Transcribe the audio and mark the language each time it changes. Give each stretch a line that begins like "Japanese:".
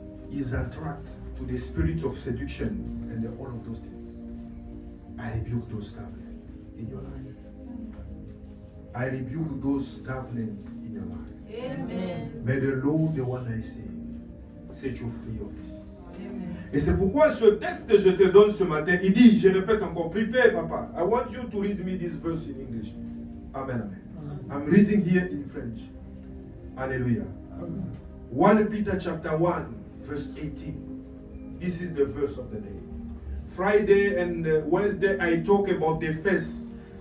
English: He's attracted to the spirit of seduction and all of those things. I rebuke those covenants in your life. I rebuke those covenants in your life. Amen. May the Lord, the one I save, set you free of this. Amen.
French: Et c'est pourquoi ce texte que je te donne ce matin, il dit, je répète encore, prepare, Papa.
English: I want you to read me this verse in English. Amen, amen. I'm reading here in French. Hallelujah. 1 Peter chapter 1, verse 18. This is the verse of the day. Friday and Wednesday, I talk about the face.